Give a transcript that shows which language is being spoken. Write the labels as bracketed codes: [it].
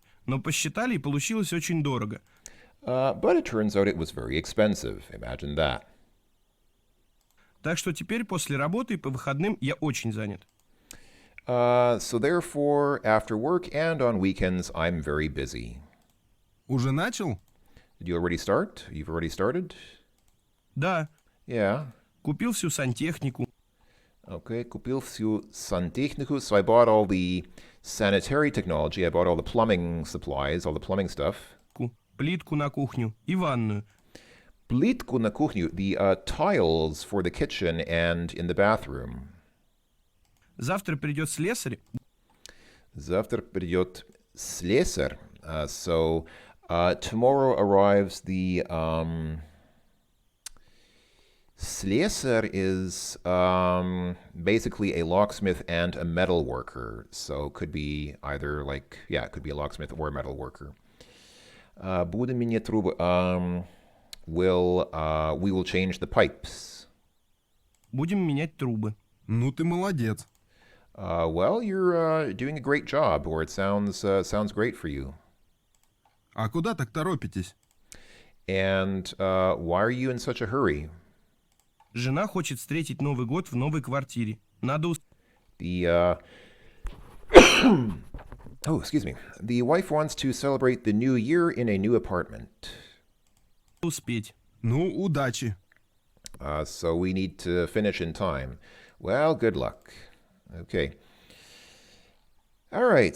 [ru] Но посчитали, и получилось очень дорого. [en] But it turns out it was very expensive. Imagine that. [ru] Так что теперь после работы и по выходным я очень занят. [en] So therefore, after work and on weekends, I'm very busy. [ru] Уже начал? [en] Did you already start? You've already started? [ru] Да, [en] Yeah. [ru] купил всю сантехнику, [en] Okay, [ru] купил всю сантехнику. [en] So I bought all the sanitary technology. I bought all the plumbing supplies, all the plumbing stuff. [ru] плитку на кухню и ванную. Плитку на кухню, [en] the tiles for the kitchen and in the bathroom. [ru] Завтра придет слесарь. Завтра придет слесарь. [en] So tomorrow arrives the slesar is basically a locksmith and a metal worker. So could be either like, yeah, it could be a locksmith or a metal worker. [ru] Будем менять трубы. [en] We will change the pipes. [ru] Будем менять трубы. Ну ты молодец. [en] Well, you're doing a great job, or it sounds great for you. [ru] А куда так торопитесь? [en] And why are you in such a hurry? [ru] Жена хочет встретить Новый год в новой квартире. Надо [en] The oh, excuse me. The wife wants to celebrate the new year in a new apartment. [ru] успеть. Ну, удачи. [en] So we need to finish in time. Well, good luck. Okay. All right.